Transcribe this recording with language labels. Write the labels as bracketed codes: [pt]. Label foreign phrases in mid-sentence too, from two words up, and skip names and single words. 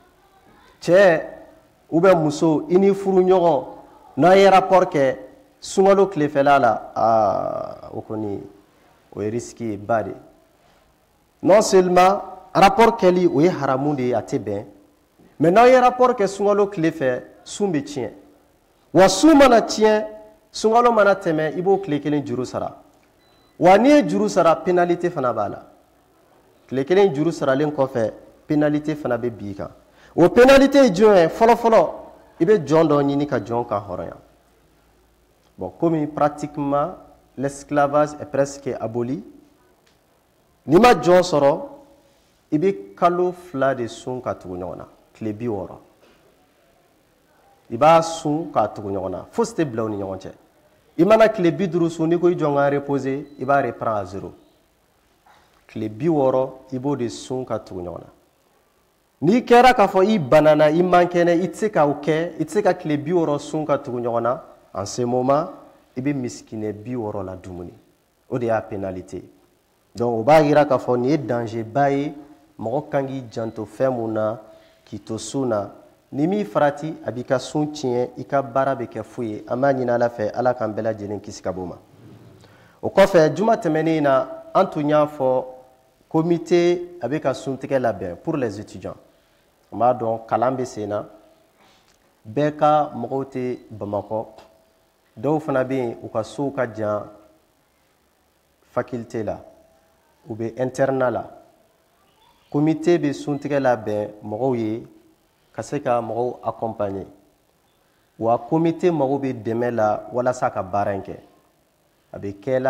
[bm] cɛ ou bien muso i ni furuɲɔgɔn n'a ye rapport kɛ sunkalo tilefɛla la o kɔni o ye risque ye ba de [fr] non seulement [bm] rapport kɛli o ye haramu de ye a tɛ bɛn mais n'aw ye rapport kɛ sunkalo tile fɛ sun bɛ tiɲɛ wa sun mana tiɲɛ sunkalo mana tɛmɛ i b'o tile kelen juru sara wa n'i ye juru sara pénalité fana b'a la tile kelen juru saralen kɔfɛ pénalité fana bɛ bin i kan o pénalité ye jumɛn ye fɔlɔfɔlɔ i bɛ jɔn dɔ ɲini ka jɔn ka hɔrɔnya [fr] bon comme pratiquement l'esclavage est presque aboli [bm] n'i ma jɔn sɔrɔ i bɛ kalo 2 de sun ka tugu ɲɔgɔn na tile 60 i b'a sun ka tugu ɲɔgɔn na fosi tɛ bila u ni ɲɔgɔn cɛ i mana tile 50 sun n'i ko i jɔn ka reposer i b'a [fr] reprendre à 0 [bm] tile 60 i b'o de sun ka tugu ɲɔgɔn na n'i kɛra k'a fɔ i banana i man kɛnɛ i tɛ se k'o kɛ i tɛ se ka tile 60 sun ka tugu ɲɔgɔn na [fr] en ce moment [bm] i bɛ misikinɛ 60 la dumuni o de y'a pénalité donc o b'a jira k'a fɔ nin ye danger ba ye mɔgɔ kan k'i janto fɛn mun na k'i to sun na ni min farati a b'i ka sun tiɲɛ i ka baara bɛ kɛ foyi ye an b'a ɲini ala fɛ ala k'an bɛɛ lajɛlen kisi ka bɔ o ma o kɔfɛ juma tɛmɛnen in na an tun y'a fɔ comité a bɛ ka suntigɛ labɛn [fr] pour les étudiants [bm] an b'a dɔn kalan bɛ sen na bɛɛ ka mɔgɔw tɛ bamakɔ dɔw fana bɛ yen u ka sow ka jan faculté la u bɛ internat la comité bɛ suntigɛ labɛn mɔgɔw ye ka se ka mɔgɔw accompagner wa comité mago bɛ dɛmɛ la walasa ka baara in kɛ a bɛ kɛla